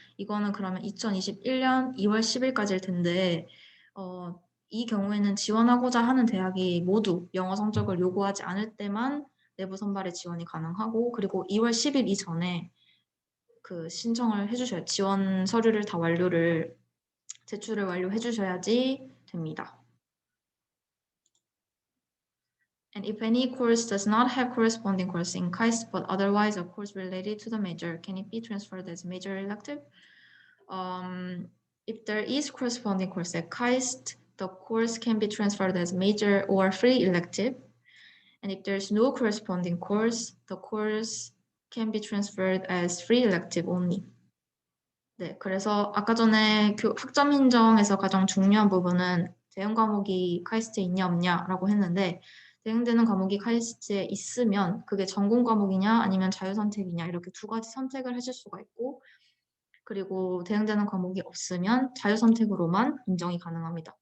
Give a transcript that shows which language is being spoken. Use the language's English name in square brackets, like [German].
[Korean] 이거는 그러면 2021년 2월 10일까지일 텐데 이 경우에는 지원하고자 하는 대학이 모두 영어 성적을 요구하지 않을 때만 내부 선발에 지원이 가능하고 그리고 2월 10일 이전에 그 신청을 해주셔야 지원 서류를 다 제출을 완료해 주셔야지 됩니다. [English] And if any course does not have corresponding course in KAIST, but otherwise a course related to the major, can it be transferred as major elective? If there is corresponding course at KAIST, the course can be transferred as major or free elective. And if there's no corresponding course, the course can be transferred as free elective only. [Korean] 네, 그래서 아까 전에 학점 인정에서 가장 중요한 부분은 대응 과목이 카이스트에 있냐 없냐라고 했는데 대응되는 과목이 카이스트에 있으면 그게 전공 과목이냐 아니면 자유선택이냐 이렇게 두 가지 선택을 하실 수가 있고 그리고 대응되는 과목이 없으면 자유선택으로만 인정이 가능합니다.